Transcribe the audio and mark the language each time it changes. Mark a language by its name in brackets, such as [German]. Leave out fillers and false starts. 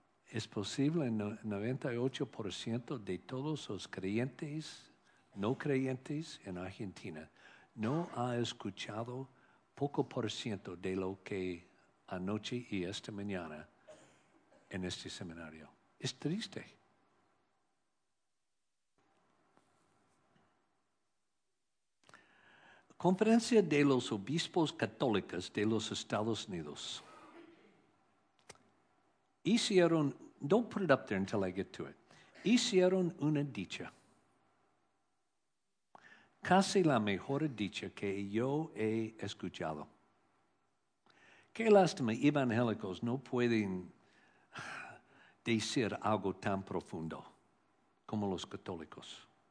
[Spanish] Es posible que el 98% de todos los creyentes, no creyentes en Argentina, no ha escuchado poco por ciento de lo que anoche y esta mañana en este seminario. Es triste. Conferencia de los Obispos Católicos de los Estados Unidos. Hicieron, [English] don't put it up there until I get to it. [Spanish] Hicieron una dicha. Casi la mejor dicha que yo he escuchado. Qué lástima, evangélicos no pueden decir algo tan profundo como los católicos.